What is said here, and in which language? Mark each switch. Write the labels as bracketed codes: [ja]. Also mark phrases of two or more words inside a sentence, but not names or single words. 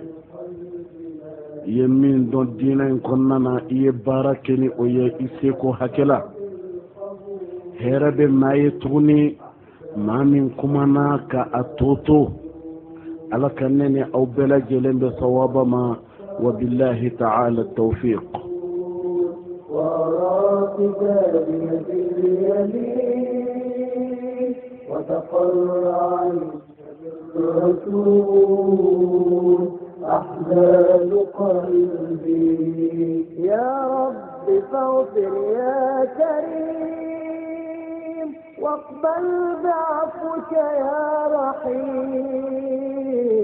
[bm] i ye min dɔn diinɛ in kɔnɔna na, i ye baara kɛ ni o ye i seko hakɛ la. hɛrɛ bɛ maa ye tuguni maa min kumana ka a to Ala ka ne ni aw bɛɛ lajɛlen bɛ sawaba ma. [ar] وبالله تعالى التوفيق. وتقر عيني بالرسول. أحزان قلبي يا رب فاغفر يا كريم واقبل بعفوك يا رحيم.